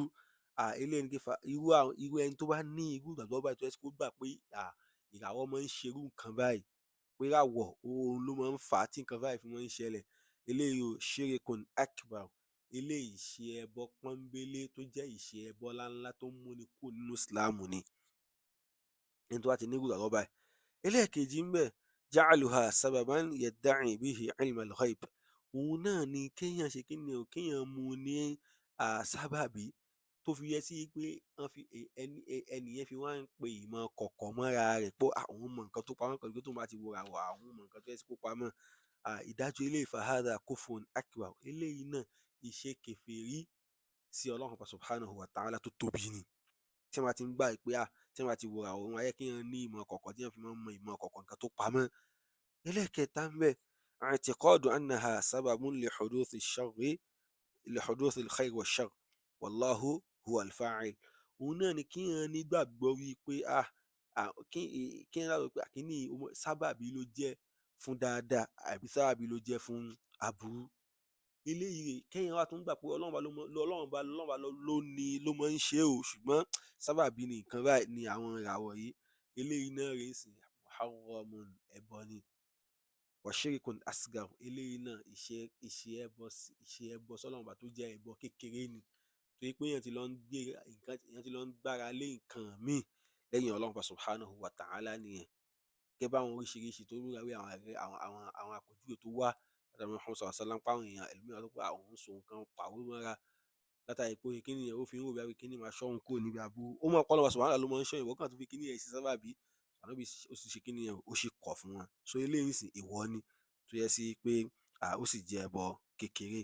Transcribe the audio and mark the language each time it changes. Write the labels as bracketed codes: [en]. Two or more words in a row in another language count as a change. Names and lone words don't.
[yo] Eléyìí ni irú ẹni tó bá ní irú ìgbàgbọ́ báyìí tó jẹ́ sí pé ó gbà pé ìràwọ̀ máa ń ṣerú nǹkan báyìí, pé ìràwọ̀ òun ló máa ń fà á tí nǹkan báyìí fi máa ń ṣẹlẹ̀. Eléyìí o [ar] شرك أكبر, [yo] eléyìí ìṣe ẹbọ pọ́nbélé tó jẹ́ ìṣe ẹbọ ńláńlá tó ń múni kúrò nínú ìsìláàmù ni ẹni tó bá ti ní irú ìgbàgbọ́ báyìí. Ẹlẹ́ẹ̀kejì ńbẹ̀ [ar] جعلها سببا يدعي به علم الغيب. [yo] Òun náà ni kéèyàn ṣe kíni o, kéèyàn mú un ní sábàbí tó fi yẹ sí pé ẹni yẹn fi wá ń pe ìmọ̀ kọ̀kọ̀ mọ́ra rẹ̀ pé òun mọ nǹkan tó pamọ́ pẹ̀lú pé tóun bá ti wo ìràwọ̀, òun mọ nǹkan tó jẹ́ sí pé ó pamọ́. Ìdájọ́ eléyìí [ar] فهذا كفر أكبر, [yo] eléyìí náà ìṣe kèfèrí sí Ọlọ́run [ar] سبحانه وتعالى [yo] tó tóbi ni. Tí wọ́n bá ti ń gbà pé tí wọ́n bá ti wo ìràwọ̀, ó máa jẹ́ kéèyàn ní ìmọ̀ kọ̀kọ̀ tí èèyàn fi máa ń mọ ìmọ̀ kọ̀kọ̀ nǹkan tó pamọ́. Ẹlẹ́ẹ̀kẹta ńbẹ̀ [ar] اعتقاد أنها سبب لحدوث الخير والشر والله هو الفاعل. [yo] Òun náà ni kéèyàn nígbàgbọ́ wípé kéèyàn gbàgbọ́ pé kíní yìí sábàbí ló jẹ́ fún dáadáa àbí sábàbí ló jẹ́ fún aburú. Eléyìí kéèyàn wá tún gbà pé Ọlọ́run ló máa ń ṣe o, ṣùgbọ́n sábàbí ni nǹkan báyìí ni àwọn ìràwọ̀ yìí. Eléyìí náà rèé sì muharramun, ẹbọ ni. [ar] وشرك أصغر, [yo] eléyìí náà ìṣe ẹbọ sọ́lọ́run tó jẹ́ ẹbọ kékeré ni. Torí pé èèyàn ti lọ ń gbára lé nǹkan míì lẹ́yìn Ọlọ́run [ar] سبحانه وتعالى [yo] nìyẹn. Gẹ́gẹ́ báwọn oríṣiríṣi tó rúra àwọn àpèjúwe tó wá látọ̀dọ̀ Muhammad [ar] صلى الله عليه وسلم, [yo] páwọn èèyàn ẹlòmíràn sọ pé òun so nǹkan pàró mọ́ra látàrí pé kíní yẹn ó fi ń rò bóyá kíní máa ṣọ́ òun kúrò níbi aburú. Ó mọ̀ pé Ọlọ́run [ar] سبحانه وتعالى [yo] ló máa ń ṣọ́, ìwọ kàn tún fi kíní yẹn ṣe sábàbí, ànábì ó sì ṣe kíní yẹn, ó sì kọ̀ fún wọn. So eléyìí sì èèwọ̀ ni tó yẹ sí pé ó sì jẹ́ ẹbọ kékeré.